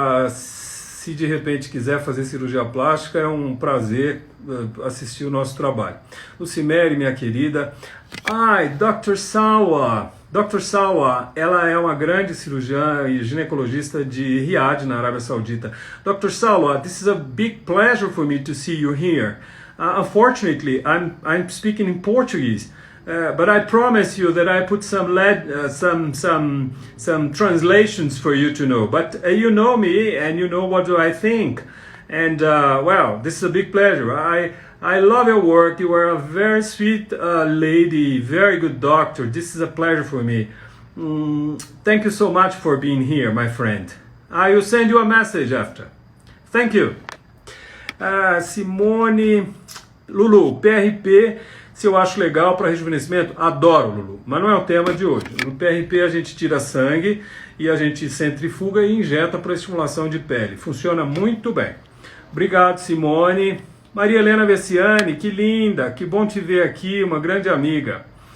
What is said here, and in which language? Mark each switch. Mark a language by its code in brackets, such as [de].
[pt] Se de repente quiser fazer cirurgia plástica, é um prazer assistir o nosso trabalho. Lucimere, minha querida. Dr. Sawa. Dr. Sawa, ela é uma grande cirurgiã e ginecologista de Riad, na Arábia Saudita. Dr. [en] Sawa, this is a big pleasure for me to see you here. Unfortunately, I'm speaking in Portuguese, but I promise you that I put some translations for you to know. But you know me, and you know what do I think. And well, this is a big pleasure. I love your work. You are a very sweet lady, very good doctor. This is a pleasure for me. Thank you so much for being here, my friend. I will send you a message after. Thank you. Simone, Lulu, PRP [pt] Se eu acho legal para rejuvenescimento, adoro, Lulu, mas não é o tema de hoje. No PRP a gente tira sangue e a gente centrifuga e injeta para estimulação de pele. Funciona muito bem. Obrigado, Simone. Maria Helena Vessiani, que linda, que bom te ver aqui, uma grande amiga.